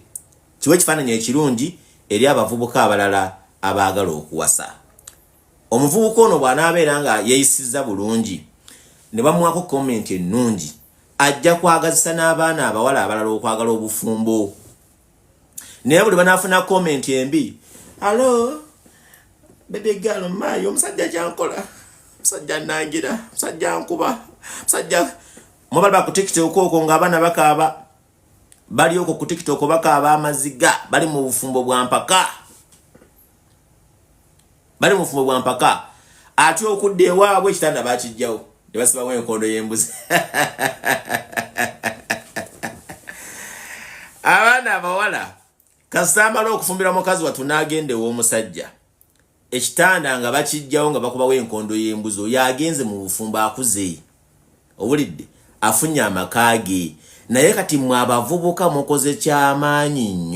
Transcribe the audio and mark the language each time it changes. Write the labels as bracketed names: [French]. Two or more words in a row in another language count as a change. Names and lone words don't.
[Ganda] Kiwe ekifaananyi ekirungi eri abavubuka abalala abaagala okuwasa. Omuvubuka ono bw'anaabeera nga yeeyisizza bulungi ne bamuwako comment ennungi, ajja kwagazisa n'abaana abawala abalala okwagala obufumbo. Naye buli banaafuna comment embi, alo [English] baby girl [Ganda] mayo musajja jankola musajja nangira musajja nkuba musajja mobala ku TikTok okwo ng'abaana bakaaba bali okwo ku TikTok bakaaba amaziga bali mu bufumbo bwa mpaka ate okudde ewaabwe ekitanda bakijjawo ne basibamu enkondo y'embuzi abaana abawala kasambala okufumbira mukazi watu n'agenda ew'omusajja ekitanda nga bakijjawo nga bakubawo enkondo y'embuzi oyo agenze mu bufumbo akuze owulidde afunye amaka ge naye kati mwe abavubuka mukoze kyamaanyi